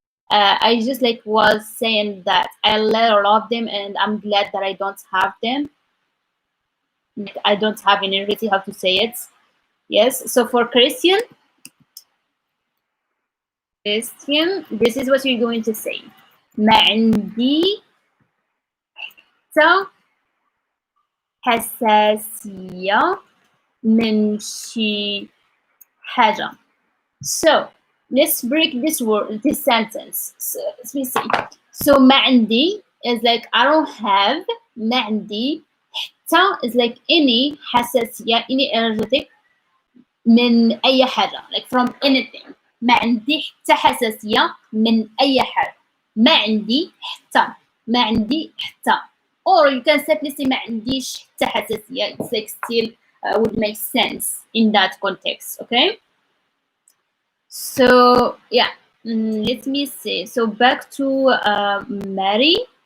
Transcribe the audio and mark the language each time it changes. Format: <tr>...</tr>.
<en>I just like was saying that I love them and I'm glad that I don't have them. Like, I don't have any really how to say it. Yes. So for Christian, this is what you're going to say.</en> <ar>ما عندي حساسية من شي حاجة.</ar> <en>So let's break this sentence. So let me see. So</en> <ar>ما عندي</ar> <en>is like I don't have.</en> <ar>ما عندي حتى</ar> <en>is like any حساسية, any allergic</en> <ar>من أي حاجة,</ar> <en>like from anything.</en> <ar>ما عندي حتى حساسية من أي حاجة. ما عندي حتى. ما عندي حتى.</ar> <en>Or you can simply say</en> <ar>ما عنديش حتى حساسية.</ar> <en>It's like still would make sense in that context. Okay. So yeah, let me see. So back to Mary.</en>